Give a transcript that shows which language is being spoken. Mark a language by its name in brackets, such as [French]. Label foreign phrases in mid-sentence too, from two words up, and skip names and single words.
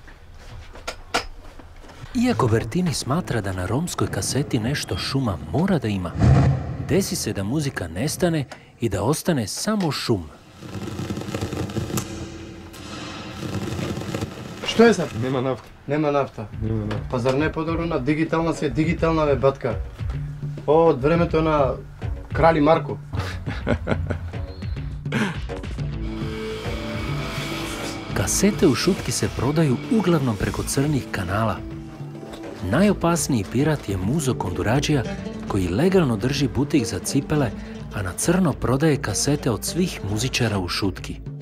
[Serbian] Iako Bertini smatra da na romskoj kaseti nešto šuma mora da ima, desi se da muzika nestane i da ostane samo šum. Što je sad? Nema nafta. [Macedonian] Nema nafta. Pa zar ne по-добро на дигитална се дигитална бе батка? Од времето на Крали Марко. [Serbian] Kasete u šutki se prodaju uglavnom preko crnih kanala. Najopasniji pirat je Muzo Kondurađija koji legalno drži butik za cipele, a na crno prodaje kasete od svih muzičara u šutki.